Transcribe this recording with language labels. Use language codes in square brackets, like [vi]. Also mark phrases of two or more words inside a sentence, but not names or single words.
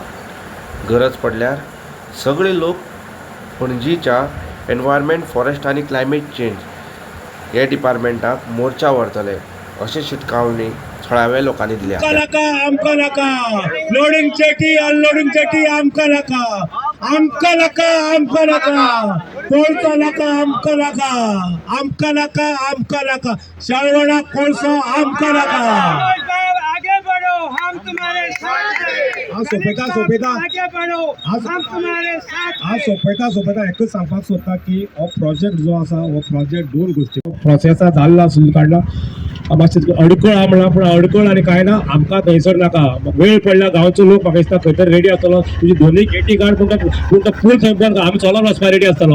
[kok] गरज पडल्यार सगळे लोक पणजीच्या एनवायरमेंट, फॉरेस्ट आनी क्लायमेट चेंज ह्या डिपार्टमेंटाक मोर्चा व्हरतले अशी शिटकावणी थळाव्या लोकांनी दिल्या. आमका नाका [en] loading jetty unloading jetty [kok] आमका नाका आमका नाका आमका नाका कोळसा नाका आमका नाका आमका नाका आमका नाका शळवणा कोळसा आमका नाका. [hi] आगे बढ़ो हम तुम्हारे साथ हैं. [kok] हा सोपेता [hi] आगे बढ़ो हम तुम्हारे साथ हैं. [kok] सोपेता एकच सांगपाक सोदता की हो प्रोजेक्ट जो आसा हो प्रोजेक्ट दोन गोष्टी प्रोसेसा जाल्ला सुरू काडला मातशें अडकळ आहा म्हणला पूण अडकळ आनी कांय ना आमकां थंयसर नाका. वेळ पडला गांवचो लोक म्हाका दिसता खंय तरी रेडी आसतलो तुजी दोनूय गेटी काड पूण तो पूल थंय बंद आमी चलोन वचपाक रेडी आसतलो.